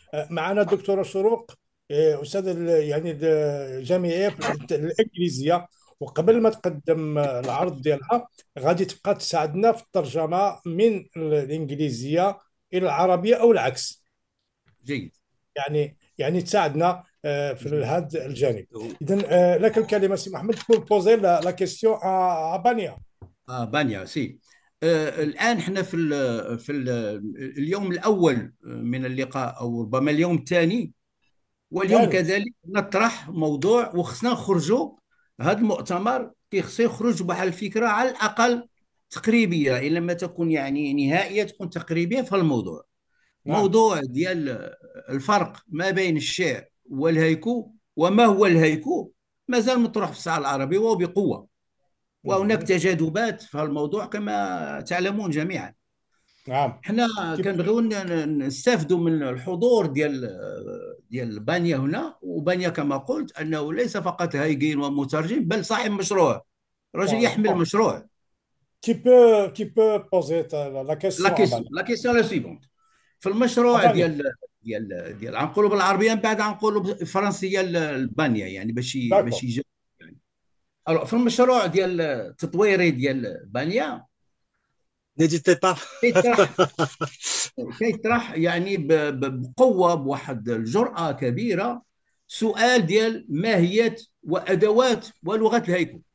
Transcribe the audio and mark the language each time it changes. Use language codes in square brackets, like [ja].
[ar] معنا الدكتورة شروق، أستاذ يعني جامعية الإنجليزية، وقبل ما تقدم العرض ديالها غادي تبقى تساعدنا في الترجمة من الإنجليزية إلى العربية أو العكس. جيد. يعني تساعدنا في هذا الجانب. إذن لك الكلمة سي محمد [fr] pour poser la question à Bania. [ar] بانيا سي. الآن احنا في اليوم الأول من اللقاء، أو ربما اليوم الثاني، واليوم كذلك نطرح موضوع، وخصنا نخرجوا هذا المؤتمر كيخصو يخرج بواحد الفكرة على الأقل تقريبية، إن لم تكن يعني نهائية تكون تقريبية في الموضوع. موضوع ديال الفرق ما بين الشعر والهيكو، وما هو الهيكو، مازال مطروح في الساحة العربية وبقوة، وهناك تجاذبات في الموضوع كما تعلمون جميعا. نعم. احنا كنبغيو نستافدوا من الحضور ديال بانيا هنا، وبانيا كما قلت انه ليس فقط هايقين ومترجم، بل صاحب مشروع، رجل يحمل مشروع. [fr] Tu peux poser la question. La question la suivante. [ar] في المشروع ديال غنقولوا بالعربيه، من بعد غنقولوا بالفرنسيه البانيا، يعني باش يجي يعني. في المشروع ديال التطويري ديال بانيا، [fr] N'hésitez pas. [ar] كيطرح يعني بقوه، بواحد الجرأه كبيره، سؤال ديال ماهيه وادوات ولغه الهيكو.